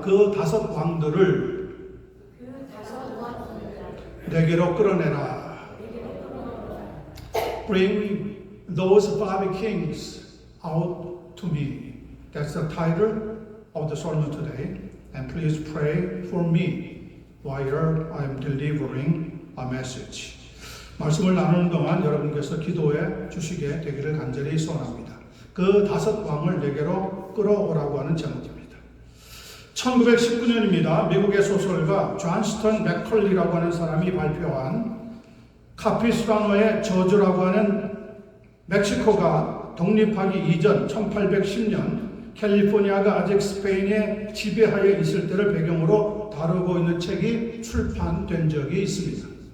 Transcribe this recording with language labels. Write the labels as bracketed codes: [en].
[ko] 그 다섯 왕들을 내게로 끌어내라. [en] Bring those five kings out to me. That's the title of the sermon today. And please pray for me while I'm delivering a message. [ko] 말씀을 나누는 동안 여러분께서 기도해 주시게 되기를 간절히 소원합니다. 그 다섯 왕을 내게로 끌어오라고 하는 제목입니다. 1919년입니다. 미국의 소설가 존스턴 맥컬리라고 하는 사람이 발표한 카피스라노의 저주라고 하는 멕시코가 독립하기 이전 1810년 캘리포니아가 아직 스페인의 지배하에 있을 때를 배경으로 다루고 있는 책이 출판된 적이 있습니다.